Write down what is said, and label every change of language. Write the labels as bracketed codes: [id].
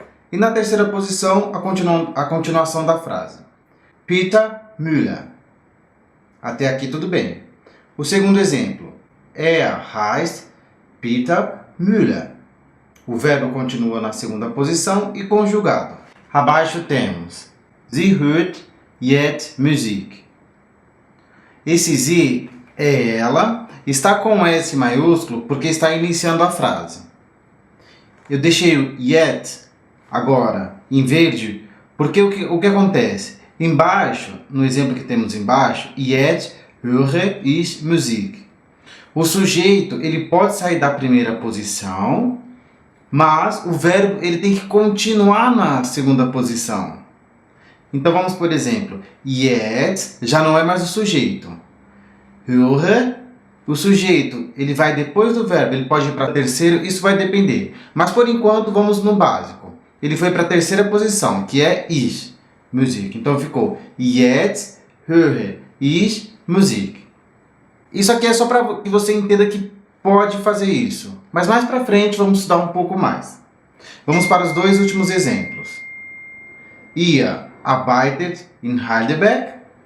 [pt] E na terceira posição, a continuação da frase. Peter Müller. Até aqui tudo bem. O segundo exemplo. [de] Er heißt Peter Müller. [pt] O verbo continua na segunda posição e conjugado. Abaixo temos [de] Sie hört jetzt Musik. [pt] Esse Sie é ela, está com S maiúsculo porque está iniciando a frase. Eu deixei o yet agora em verde porque o que acontece? Embaixo, no exemplo que temos embaixo, [de] jetzt höre ich Musik. [pt] O sujeito ele pode sair da primeira posição, mas o verbo ele tem que continuar na segunda posição. Então vamos por exemplo, jetzt já não é mais o sujeito. Höre, o sujeito ele vai depois do verbo, ele pode ir para terceiro, isso vai depender. Mas por enquanto vamos no básico. Ele foi para a terceira posição, que é ich, Musik. Então ficou [de] jetzt höre ich Musik. [pt] Isso aqui é só para que você entenda que pode fazer isso. Mas mais para frente vamos estudar um pouco mais. Vamos para os 2 últimos exemplos. [de] Ihr arbeitet in Heidelberg.